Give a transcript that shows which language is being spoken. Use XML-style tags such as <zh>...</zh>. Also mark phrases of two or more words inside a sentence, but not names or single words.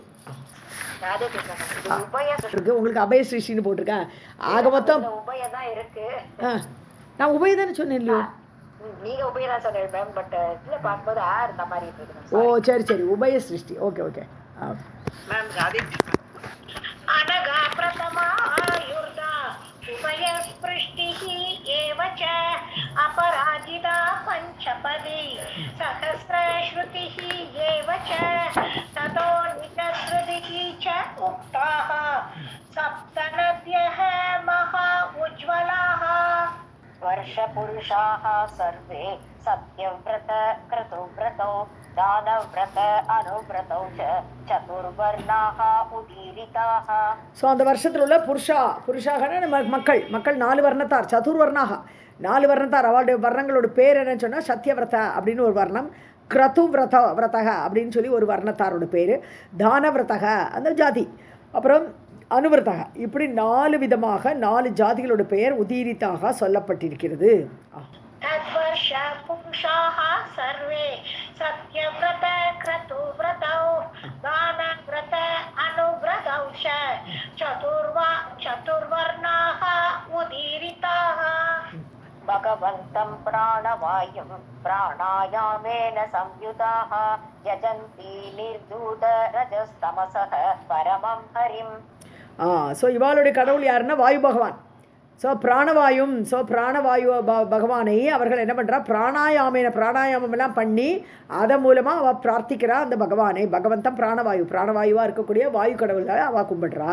<ta>உங்களுக்கு அபய ஸ்ரீன்னு போட்டிருக்கேன். ஆக மொத்தம் உபயதான் இருக்கு. நான் உபயதானே சொன்னேன் இல்லையோ? நீங்க உபயதா சொன்னீங்க மேம், பட் இதுல பார்க்கும்போது இந்த மாதிரி இருக்கு. ஓ சரி சரி, உபய சிருஷ்டி.</ta> <en>okay okay</en> <ta>மேம்.</ta> <sa>अनगा प्रथमा आयुर्दा उभयस्पृष्टिः एव च अपराजिता पञ्चपदी सहस्रश्रुतिः एव च ततो निजश्रुतिः च उक्ताः सप्तनद्यः महा उज्ज्वलाः. वर्षपुरुषाः सर्वे सत्यव्रत क्रतुव्रतौ दानव्रत अनुव्रतौ च चतुर्वर्णाः उदीरिताः.</sa> <ta>ஸோ அந்த வருஷத்தில் உள்ள புருஷாகனா மக்கள் 4 வர்ணத்தார், சதுர்வர்ணாக 4 வர்ணத்தார். அவளுடைய வர்ணங்களோட பேர் என்னன்னு சொன்னால் சத்யவிரத அப்படின்னு ஒரு வர்ணம், கிரதுவிரதக அப்படின்னு சொல்லி ஒரு வர்ணத்தாரோட பேர், தானவிரதக அந்த ஜாதி, அப்புறம் அனுவிரதக, இப்படி 4 விதமாக 4 ஜாதிகளோட பெயர் உதீரித்தாக சொல்லப்பட்டிருக்கிறது.</ta> <sa>तद्वर्ष पुरुषाः सर्वे सत्यव्रत क्रतुव्रतौ दानव्रत अनुव्रतौ च चतुर्वर्णाः उदीरिताः. भगवन्तं प्राणवायुं प्राणायामेन संयुताः यजन्ति निर्धूतरजस्तमसः परमं हरिम्.</sa> <ta>ஸோ இவாளுடைய கடவுள் யாருன்னா வாயு பகவான். ஸோ பிராணவாயு பகவானை அவர்கள் என்ன பண்ணுறா, பிராணாயாமம் எல்லாம் பண்ணி அதன் மூலமாக அவள் பிரார்த்திக்கிறா அந்த பகவானை. பகவந்தம் பிராணவாயுவாக இருக்கக்கூடிய வாயு கடவுள்களை அவள் கும்பிடுறா.</ta>